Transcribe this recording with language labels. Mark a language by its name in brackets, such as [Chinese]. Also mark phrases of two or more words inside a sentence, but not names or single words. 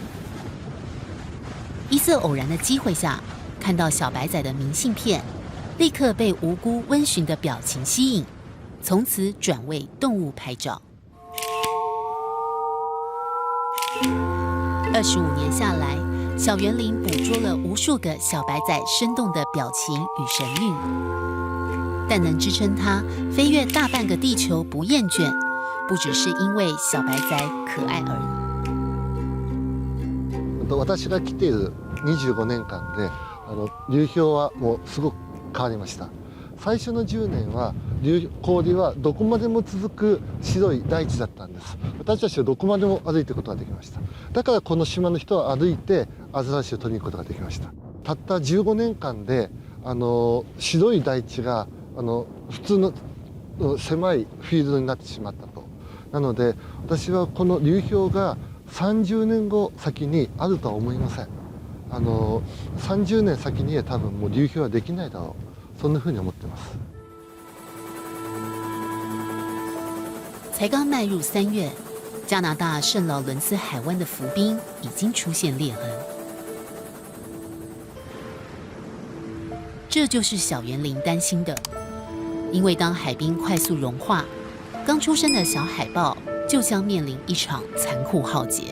[Chinese] 一次偶然的机会下，看到小白仔的明信片，立刻被无辜温驯的表情吸引，从此转为动物拍照。25年下来，小园林捕捉了无数个小白仔生动的表情与神韵，但能支撑它飞越大半个地球不厌倦，不只是因为小白仔可愛而已。 [Japanese] 私が来ている25年間で流氷はもうすごく変わりました。最初の10年は氷はどこまでも続く白い大地だったんです。私たちはどこまでも歩いていくことができました。だからこの島の人は歩いてアザラシを取りに行くことができました。たった15年間で白い大地が普通の狭いフィールドになってしまったと。なので私はこの流氷が30年後先にあるとは思いません。30年先には多分もう流氷はできないだろう。そんなふうに思ってます。 [Chinese] 才刚迈入3月，加拿大圣劳伦斯海湾的浮冰已经出现裂痕。这就是小园林担心的，因为当海冰快速融化，刚出生的小海豹就将面临一场残酷浩劫。